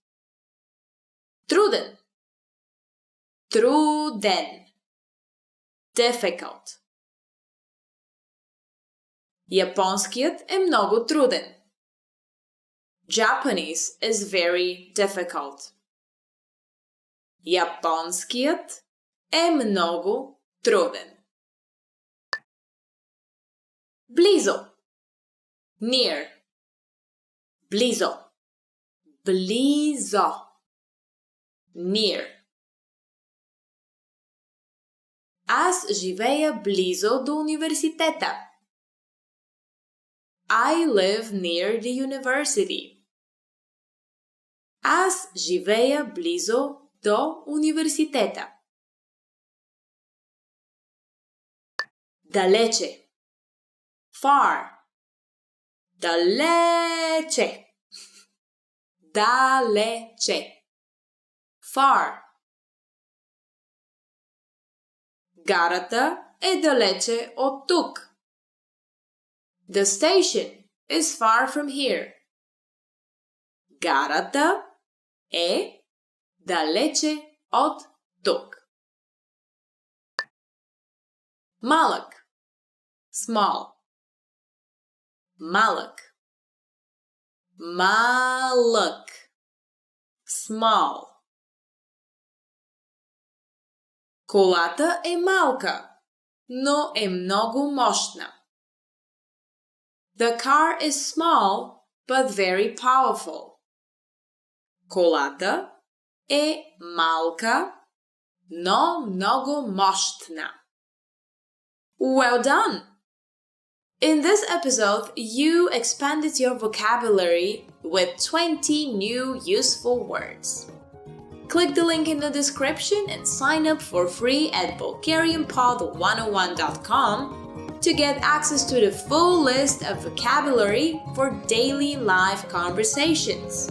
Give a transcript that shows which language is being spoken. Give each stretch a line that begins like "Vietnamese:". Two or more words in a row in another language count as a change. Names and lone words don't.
Bulgarian: Труден. Труден.
English: Difficult.
Bulgarian: Японският е много труден.
English: Japanese is very difficult.
Bulgarian: Японският е много труден. Близо. Near. Близо. Близо.
English: Near.
Bulgarian: Аз живея близо до университета.
English: I live near the university.
Bulgarian: Аз живея близо до университета. Далече.
English: Far. Далече.
Bulgarian: Далече. Far. Гарата е далече от тук.
English: The station is far from here.
Bulgarian: Гарата е далече от тук. Малък.
English: Small. Малък.
Bulgarian: Малък. Small. Колата е малка, но е много мощна.
English: The car is small, but very powerful.
Bulgarian: Колата е малка, но много мощна.
English: Well done! In this episode, you expanded your vocabulary with 20 new useful words. Click the link in the description and sign up for free at BulgarianPod101.com to get access to the full list of vocabulary for daily live conversations.